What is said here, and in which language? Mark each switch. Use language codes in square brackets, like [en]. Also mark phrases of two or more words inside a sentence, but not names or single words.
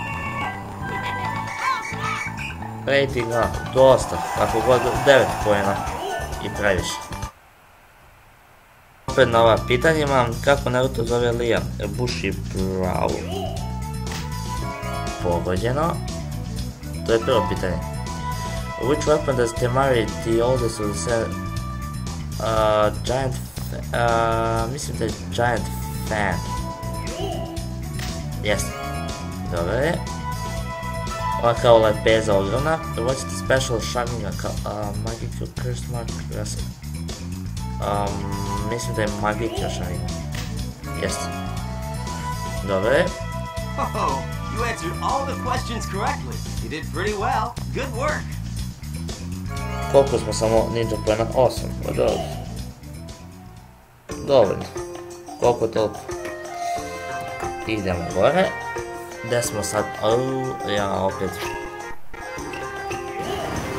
[bs] Ratinga, dosta. Kako god 9 poena. I previše. Opet na ova pitanjima, kako Naruto zove Lia? Bushy Brow. Pogođeno. To je prvo pitanje. [en] Which weapon does Temari, the oldest of the seven... Giant... [bs] mislim da je Giant Fan. Jeste. Dobro je. Ova kao lepeza ogromna. [en] What's the special Sharinga Magical Curse Mark Wrestle? [bs] Mislim da je Magical Sharinga. Jeste. Dobro je. [en] Oh, you answered all the questions correctly. You did pretty well. Good work. [bs] Koliko smo samo ninja poena? 8. Pa dobro. Dovoljno. Koliko toliko. Idemo gore. Gdje smo sad? Ja opet.